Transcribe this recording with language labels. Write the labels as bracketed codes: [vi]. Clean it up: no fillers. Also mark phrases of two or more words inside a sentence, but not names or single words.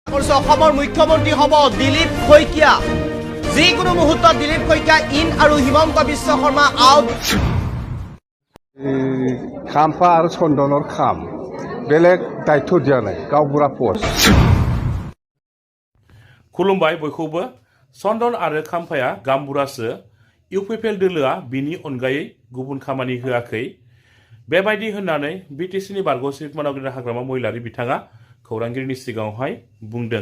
[as] অসমৰ মুখ্যমন্ত্ৰী হ'ব দিলীপ শইকীয়া। যিকোনো মুহূৰ্তত দিলীপ শইকীয়া ইন আৰু হিমন্ত বিশ্ব শৰ্মা আউট। খাম্পা আৰু চন্দনৰ খাম বেলেগ দায়িত্ব দিয়া নাই, গাঁওবুঢ়া পষ্ট। [brx] खुलुमबाय बयखौबो। चन्दन आरो खाम्फाया गामबुरासो। इउपिपिएल दोलोआ बिनि अनगायै गुबुन खामानि होआखै। बेबायदि होननानै बिटिसिनि बारग' चिफ मानावगिरि हाग्रामा महिलारि बिथाङा खौरांगिरिनि सिगाङावहाय बुंदों।